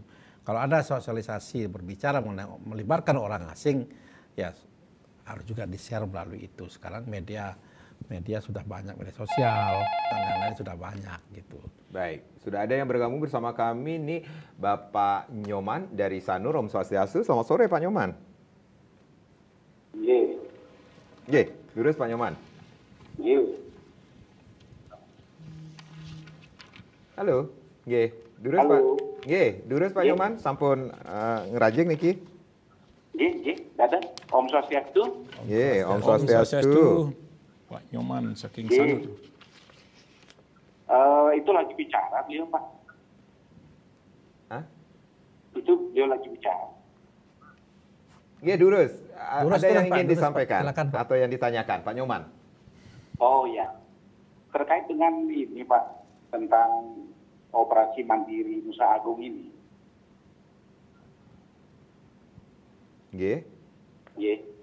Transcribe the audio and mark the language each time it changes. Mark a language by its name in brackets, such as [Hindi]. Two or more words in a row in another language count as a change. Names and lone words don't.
[Indonesian] Kalau ada sosialisasi berbicara mengenai melibatkan orang asing, ya harus juga di-share melalui itu. Sekarang media sudah banyak, media sosial dan lain-lain sudah banyak gitu. Baik, sudah ada yang bergabung bersama kami nih, Bapak Nyoman dari Sanur, Om Swastiastu. Selamat sore Pak Nyoman. [Balinese] Ye, lurus Pak Nyoman. Halo, nggih, durus Pak. Nggih, durus Pak Nyoman, sampun ngerajing niki. Nggih, dadah. Om Swastiastu. Nggih, Om Swastiastu. Pak Nyoman saking sana. [Indonesian] Itu lagi bicara beliau, Pak. Hah? Itu beliau lagi bicara. [Balinese] Nggih, durus. [Indonesian] Ada yang ingin Pak, disampaikan silakan, Pak. atau yang ditanyakan, Pak Nyoman? Oh ya, terkait dengan ini Pak, tentang operasi mandiri Nusa Agung ini. [Balinese] Nggih. Nggih.